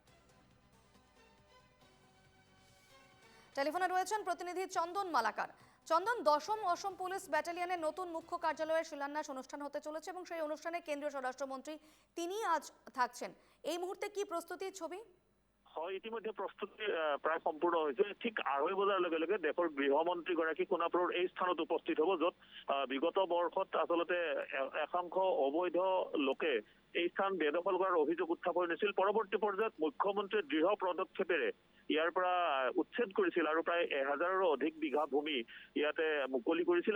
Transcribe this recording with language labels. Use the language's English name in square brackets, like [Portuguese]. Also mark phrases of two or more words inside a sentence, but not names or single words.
[Bangla] টেলিফোনে রয়েছেন প্রতিনিধি চন্দন মালাকার। চন্দন, দশম অসম পুলিশ ব্যাটালিয়নের নতুন মুখ্য কার্যালয়ের শিলান্যাস অনুষ্ঠান হতে চলেছে এবং সেই অনুষ্ঠানে কেন্দ্রীয় স্বরাষ্ট্রমন্ত্রী তিনি আজ থাকছেন। এই মুহূর্তে কি প্রস্তুতির ছবি? [Assamese] হয়, ইতিমধ্যে প্ৰস্তুতি প্ৰায় সম্পূৰ্ণ হৈছে। ঠিক 2:30 বজাৰ লগে লগে দেশৰ গৃহমন্ত্ৰীগৰাকী সোণাপুৰৰ এই স্থানত উপস্থিত হ'ব, য'ত বিগত বৰ্ষত আচলতে একাংশ অবৈধ লোকে এই স্থান বেদখল কৰাৰ অভিযোগ উত্থাপন হৈছিল। পৰৱৰ্তী পৰ্যায়ত মুখ্যমন্ত্ৰীয়ে দৃঢ় পদক্ষেপেৰে ইয়াৰ পৰা উচ্ছেদ কৰিছিল আৰু প্ৰায় 1000ৰো অধিক বিঘা ভূমি ইয়াতে মুকলি কৰিছিল।